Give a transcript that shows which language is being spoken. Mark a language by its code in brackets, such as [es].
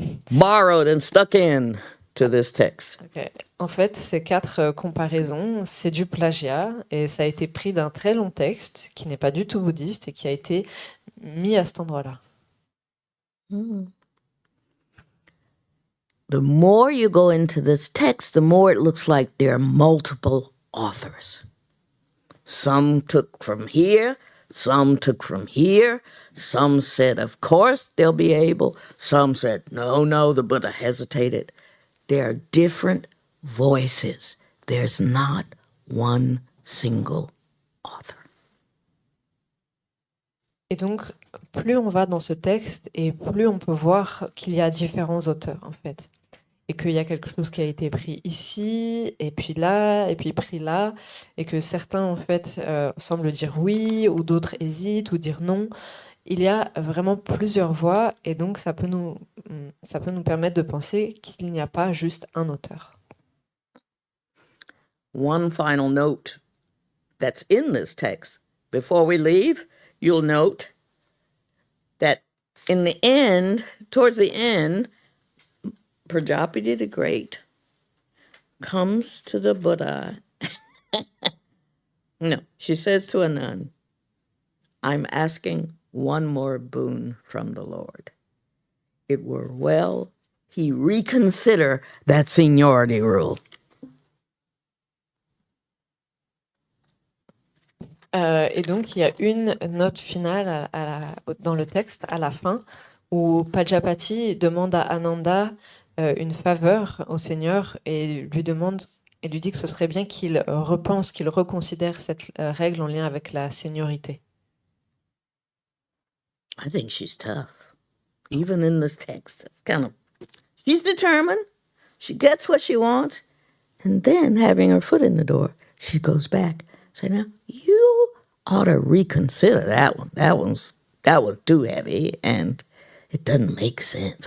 [en] Borrowed and stuck in to this text. Okay. [fr] En fait, ces 4 comparaisons, c'est du plagiat et ça a été pris d'un très long texte qui n'est pas du tout bouddhiste et qui a été mis à cet endroit-là. [en] The more you go into this text, the more it looks like there are multiple authors. Some took from here, some took from here, some said, of course, they'll be able. Some said, no, the Buddha hesitated. There are different voices. There's not one single author. [fr] Et donc, plus on va dans ce texte et plus on peut voir qu'il y a différents auteurs, en fait. Et qu'il y a quelque chose qui a été pris ici, et puis là, et puis pris là, et que certains, en fait, semblent dire oui, ou d'autres hésitent, ou dire non. Il y a vraiment plusieurs voix, et donc ça peut nous permettre de penser qu'il n'y a pas juste un auteur. [en] One final note that's in this text. Before we leave, you'll note that in the end, towards the end, Prajapati the Great comes to the Buddha. No, she says to a nun, I'm asking one more boon from the Lord. It were well he reconsider that seniority rule. [fr] Et donc, il y a une note finale dans le texte, à la fin, où Pajapati demande à Ananda une faveur au Seigneur et lui dit que ce serait bien qu'il repense, qu'il reconsidère cette règle en lien avec la seniorité. [en] I think she's tough. Even in this text, it's kind of, she's determined, she gets what she wants, and then having her foot in the door, she goes back. Say, now, you ought to reconsider that one. That was too heavy, and it doesn't make sense.